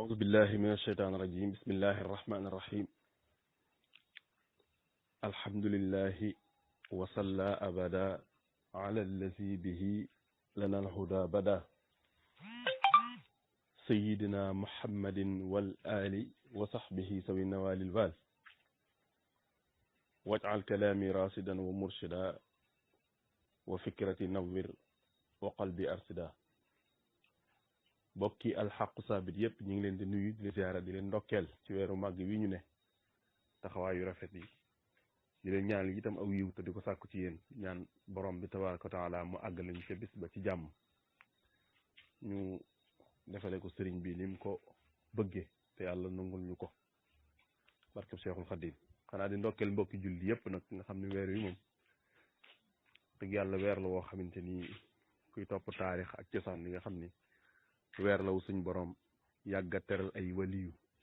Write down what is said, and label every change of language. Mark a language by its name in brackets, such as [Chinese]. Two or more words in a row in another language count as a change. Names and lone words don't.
[Arabic] أعوذ بالله من الشيطان الرجيم بسم الله الرحمن الرحيم الحمد لله وصلى أبدا على الذي به لنا الهدى بدا سيدنا محمد والآل وصحبه سوي النوال الوال واجعل كلامي راشدا ومرشدا وفكرتي نور وقلبي أرشدا [Wolof] bokki alxaqu saabit yëpp ñu ngi leen di nuyu di leen ziara di leen ndokkeel ci weeru màgg wi ñu ne taxawaayu rafet yi di leen ñaan itam aw yiw te di ko sàkku ci yéen ñaan borom bi [Arabic] تبارك وتعالى [Wolof] mu àggal ñu ca bis ba ci jàmm ñu defale ko sëriñ bi ni mu ko bëggee te yàlla nangul ñu ko barkeb Seexul Xadiim xanaa di ndokkeel mbokki julli yëpp nag nga xam ne weer wi moom dëgg yàlla weer la woo xamante ni kuy topp taarix ak cosaan li nga xam ni weer law suñ borom yàgga teral ay waliyu